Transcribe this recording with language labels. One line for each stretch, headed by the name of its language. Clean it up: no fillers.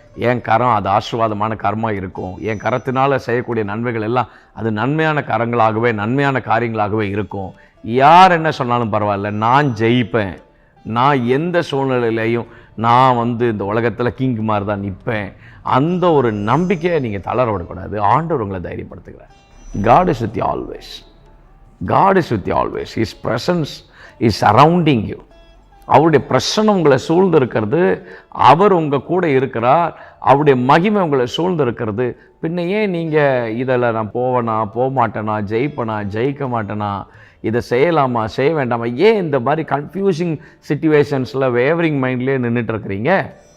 Tamil: என் கரம் அது ஆசீர்வாதமான கரமாக இருக்கும். என் கரத்தினால் செய்யக்கூடிய நன்மைகள் எல்லாம் அது நன்மையான கரங்களாகவே நன்மையான காரியங்களாகவே இருக்கும். யார் என்ன சொன்னாலும் பரவாயில்ல, நான் ஜெயிப்பேன். நான் எந்த சூழ்நிலையிலையும் நான் இந்த உலகத்தில் கிங் மாதிரி தான் நிற்பேன். அந்த ஒரு நம்பிக்கையை நீங்கள் தளர விடக்கூடாது. ஆண்டவர் உங்களை தைரியப்படுத்துகிறார்.
English: God is with you always. God is with you always. His presence is surrounding you.
Tamil: அவருடைய பிரசன்னம் உங்களை சூழ்ந்து இருக்கிறது. அவர் உங்கள் கூட இருக்கிறார். அவருடைய மகிமை உங்களை சூழ்ந்து இருக்கிறது. பின்ன ஏன் நீங்கள் இதில் நான் போவேனா, போக மாட்டேனா, ஜெயிப்பேனா, ஜெயிக்க மாட்டேனா, இதை செய்யலாமா, செய்ய வேண்டாமா, ஏன் இந்த மாதிரி கன்ஃபியூசிங் சிச்சுவேஷன்ஸில் வேவரிங் மைண்ட்லேயே நின்றுட்டு இருக்கிறீங்க?